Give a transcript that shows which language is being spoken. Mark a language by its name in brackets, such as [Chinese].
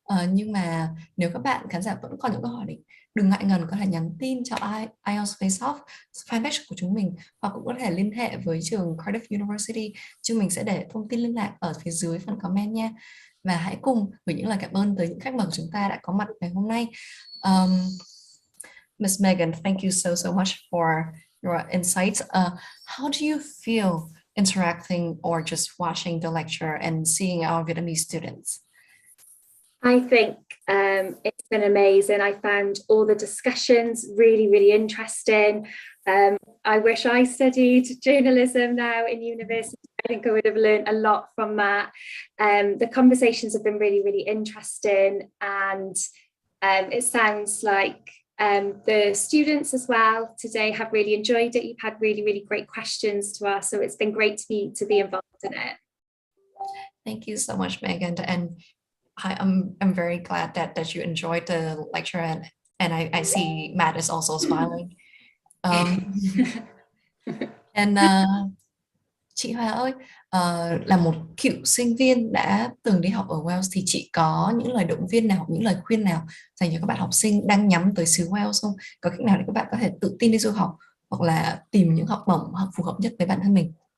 [Vietnamese] Nhưng mà nếu các bạn khán giả vẫn còn những câu hỏi thì đừng ngại ngần có thể nhắn tin cho IELTS Face Off fanpage của chúng mình, hoặc cũng có thể liên hệ với trường Cardiff University. Chúng mình sẽ để thông tin liên lạc ở phía dưới phần comment nha. Và hãy cùng gửi những lời cảm ơn tới những khách mời của chúng ta đã có mặt ngày hôm nay. [English] Ms. Megan, thank you so much for your insights. How do you feel interacting or just watching the lecture and seeing our Vietnamese students? I think it's been amazing. I found all the discussions really, really interesting. I wish I studied journalism now in university. I think I would have learned a lot from that. The conversations have been really, really interesting, and it sounds like the students as well today have really enjoyed it. You've had really, really great questions to us, so it's been great to be involved in it. Thank you so much, Megan, and I'm very glad that you enjoyed the lecture, and I see Matt is also smiling. [Vietnamese] And chị Hoa ơi, là một cựu sinh viên đã từng đi học ở Wales thì chị có những lời động viên nào, những lời khuyên nào dành cho các bạn học sinh đang nhắm tới xứ Wales không? Có cách nào để các bạn có thể tự tin đi du học hoặc là tìm những học bổng phù hợp nhất với bản thân mình?